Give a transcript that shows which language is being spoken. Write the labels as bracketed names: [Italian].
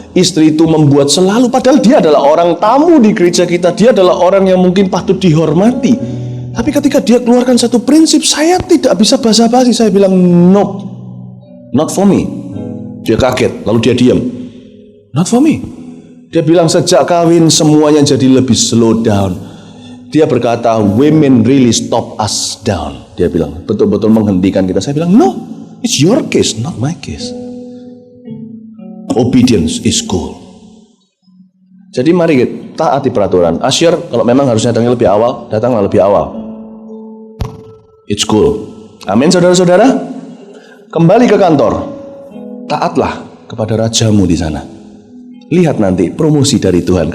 [Indonesian] Istri itu membuat selalu, padahal dia adalah orang tamu di gereja kita, dia adalah orang yang mungkin patut dihormati. Tapi ketika dia keluarkan satu prinsip, saya tidak bisa basa-basi. Saya bilang, [English] no, not for me. [Indonesian] Dia kaget, lalu dia diam. [English] Not for me. [Indonesian] Dia bilang sejak kawin semuanya jadi lebih slow down. Dia berkata, [English] women really stop us down. [Indonesian] Dia bilang, betul-betul menghentikan kita. Saya bilang, [English] no, it's your case, not my case. Obedience is cool. [Indonesian] Jadi mari kita taati peraturan. Asyur kalau memang harus datangnya lebih awal, datanglah lebih awal. [English] It's cool. [Indonesian] Amin saudara-saudara. Kembali ke kantor. Taatlah kepada rajamu di sana. Lihat nanti promosi dari Tuhan.